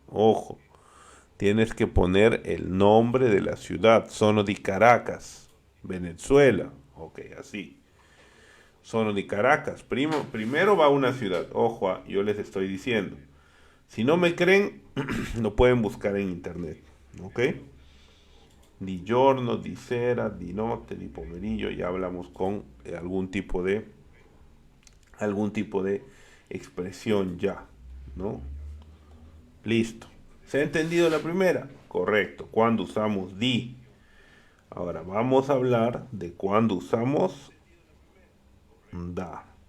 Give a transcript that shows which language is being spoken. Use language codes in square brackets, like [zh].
[es] Ojo, tienes que poner el nombre de la ciudad. [it] Sono di Caracas, Venezuela. [es] Ok, así. [it] Sono di Caracas. [es] Primero va una ciudad. Ojo, yo les estoy diciendo. Si no me creen, lo pueden buscar en internet. ¿Ok? [it] Di giorno, di sera, di notte, di pomeriggio. [es] Ya hablamos con algún tipo de expresión ya, ¿no? Listo. ¿Se ha entendido la primera? Correcto. Cuando usamos di. Ahora vamos a hablar de cuando usamos da.